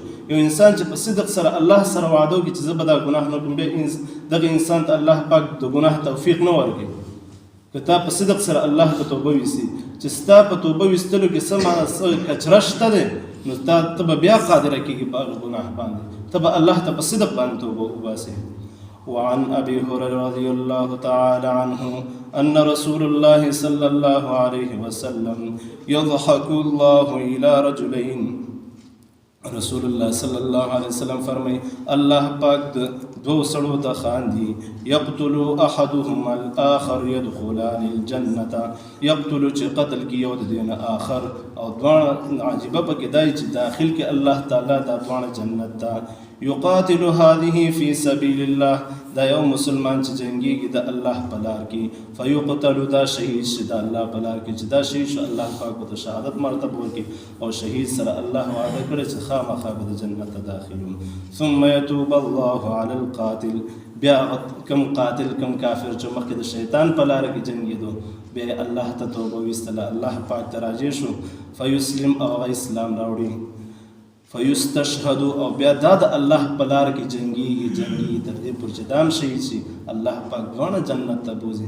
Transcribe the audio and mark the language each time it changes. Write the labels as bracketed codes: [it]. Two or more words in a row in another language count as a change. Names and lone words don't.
[ps] یو انسان چې په صدق سره الله سره وعده وکړي چې زه به دا ګناه نه کوم، بیا دغه انسان ته الله پاک د ګناه توفیق نه ورکوي. که تا په صدق سره الله ته توبه ویسي چې ستا په توبه ویستلو کې څه کچره شته دی، نو ته به بیا قادره کېږي په هغه ګناه باندې، ته به الله ته په صدق باندې توبه وباسې. [ar] وعن أبي هريرة رضي الله تعالى عنه أن رسول الله صلى الله عليه وسلم يضحك الله إلى رجلين. [ps] رسول الله [ar] صلی الله علیه وسلم [ps] فرمای الله پاک دو سړو ته خاندي، [ar] يقتل احدهما الاخر يدخلان الجنه، يقتل [ps] چې قتل کی یو د دین اخر، او دوه عجیبه پکې دای چې داخل کې الله تعالی دا دوه جنت ته. [ar] يقاتل هذه في سبيل الله، [ps] دا یو مسلمان چې جنگيږي د الله په لار کې، فيقتل دا شهید شي د الله په لار کې، چې دا شهید شو الله پاک ته شهادت مرتبه ورکړي، او شهید سره الله وعده کړی چې خامخا به د جنت ته داخلون. [ar] ثم يتوب الله على القاتل، [ps] بیا کم قاتل کم کافر چې مخکې د شیطان په لار کې جنګېدو بیا الله ته توبه ویستله، الله پاک ته راجع شو، فیسلم او هغه اسلام راوړي، فیستشهد او بیا دا د الله په لار کې جنګېږي تر دې پورې چې دام شهید شي، الله پاک دواړه جنت ته بوځي.